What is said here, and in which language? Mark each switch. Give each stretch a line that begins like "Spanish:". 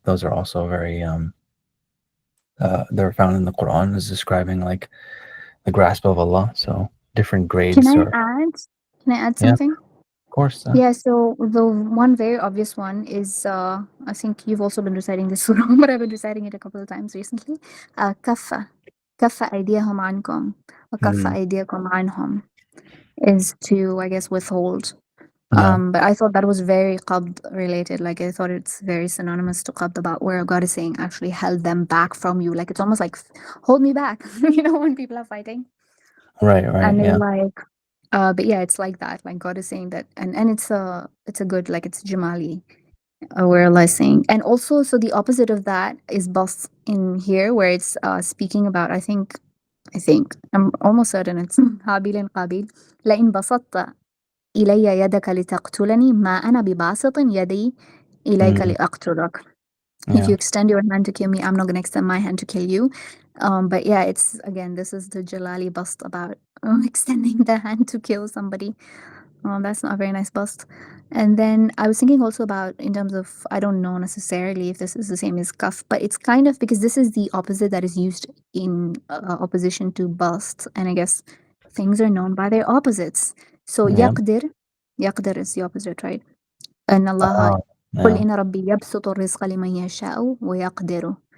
English: Those are also very they're found in the Quran as describing like the grasp of Allah. So different grades. Can I add something? Of course. Yeah, so the one very obvious one is, I think you've also been reciting this surah, but I've been reciting it a couple of times recently.
Arabic: كف أيديهم عنكم وكف أيديكم عنهم
English: is to, I guess, withhold. But I thought that was very qabd related. Like I thought it's very synonymous to qabd, about where God is saying actually held them back from you. Like it's almost like hold me back, when people are fighting. Right. And they're like, but yeah, it's like that. Like God is saying that, and it's a good, like it's Jamali, where Allah is saying, and also so the opposite of that is bas in here, where it's speaking about. I think I'm almost certain it's Habil and Qabil.
Arabic: لئن بسطت إلي يدك لتقتلني ما أنا بباسط يدي إليك لأقتلك.
English: If you extend your hand to kill me, I'm not going to extend my hand to kill you. But yeah, it's, again, this is the Jalali bust about extending the hand to kill somebody. That's not a very nice bust. And then I was thinking also about, in terms of, I don't know necessarily if this is the same as kaf, but it's kind of, because this is the opposite that is used in opposition to bust. And I guess things are known by their opposites. So yaqdir is the opposite, right? And Allah
Arabic: قل إن ربي يبسط الرزق لمن يشاء ويقدر.